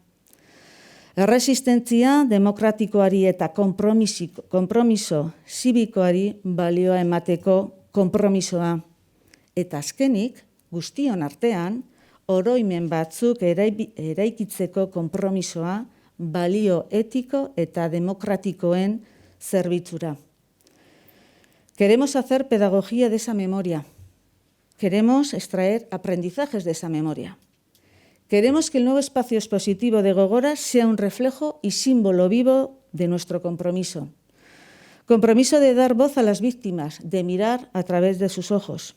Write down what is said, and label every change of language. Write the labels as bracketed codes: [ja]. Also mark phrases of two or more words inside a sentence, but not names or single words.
[eu] Erresistentzia demokratikoari eta konpromiso zibikoari balioa emateko konpromisoa. Eta azkenik, guztion artean, oroimen batzuk eraikitzeko konpromisoa balio etiko eta demokratikoen zerbitzura. [es] Queremos hacer pedagogía de esa memoria. Queremos extraer aprendizajes de esa memoria. Queremos que el nuevo espacio expositivo de Gogora sea un reflejo y símbolo vivo de nuestro compromiso. Compromiso de dar voz a las víctimas, de mirar a través de sus ojos.